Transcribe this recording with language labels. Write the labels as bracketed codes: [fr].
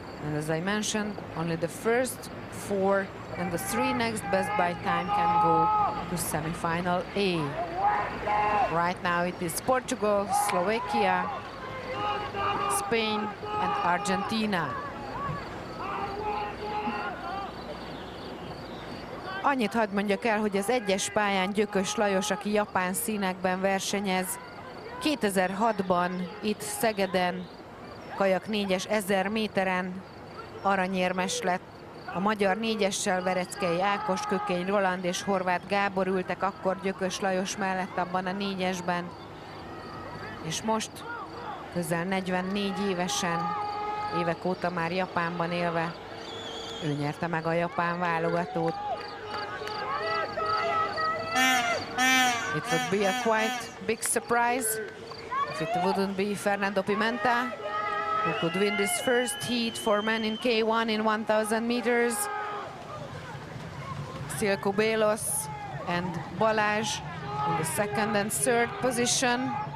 [en] And as I mentioned, only the first 4 and the 3 next best by time can go to semifinal A. Right now it is Portugal, Slovakia, Spain and Argentina. [hu] Annyit hadd mondjak el, hogy az egyes pályán Gyökös Lajos, aki japán színekben versenyez, 2006-ban itt Szegeden, kajak 4-es 1000 méteren aranyérmes lett. A magyar 4-essel Vereckei Ákos, Kökény Roland és Horváth Gábor ültek akkor Gyökös Lajos mellett abban a 4-esben. És most közel 44 évesen, évek óta már Japánban élve, ő nyerte meg a japán válogatót. [en] It would be a quite big surprise if it wouldn't be Fernando Pimenta, who could win this first heat for men in K1 in 1000 meters. Still Cubelos and Balázs in the 2nd and 3rd position.